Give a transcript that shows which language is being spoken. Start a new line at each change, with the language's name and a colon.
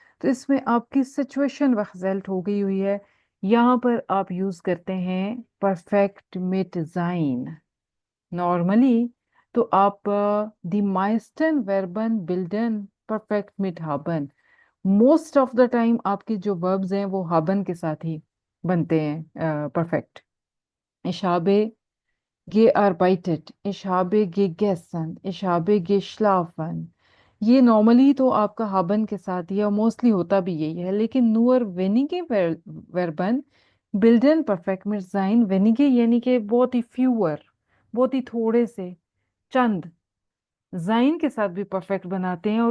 Hindi: तो इसमें आपकी सिचुएशन वेक्सेल्ट हो गई हुई है। यहाँ पर आप यूज करते हैं
German: परफेक्ट मिट जाइन।
Hindi: नॉर्मली तो आप
German: दी माइस्टन वर्बन बिल्डन परफेक्ट मिट हाबन,
English: most of the time
Hindi: आपके जो वर्ब्स हैं वो हाबन के साथ ही बनते हैं perfect.
German: Ich habe gearbeitet, ich habe gegessen, ich habe geschlafen।
Hindi: ये नॉर्मली तो आपका हाबन के साथ ही, और मोस्टली होता भी यही है। लेकिन
German: नूअर वेनिगे वर्बन बिल्डन परफेक्ट में जाइन,
Hindi: वेनिगे यानी कि बहुत ही फ्यूअर, बहुत ही थोड़े से, चंद, जाइन के साथ भी परफेक्ट बनाते हैं।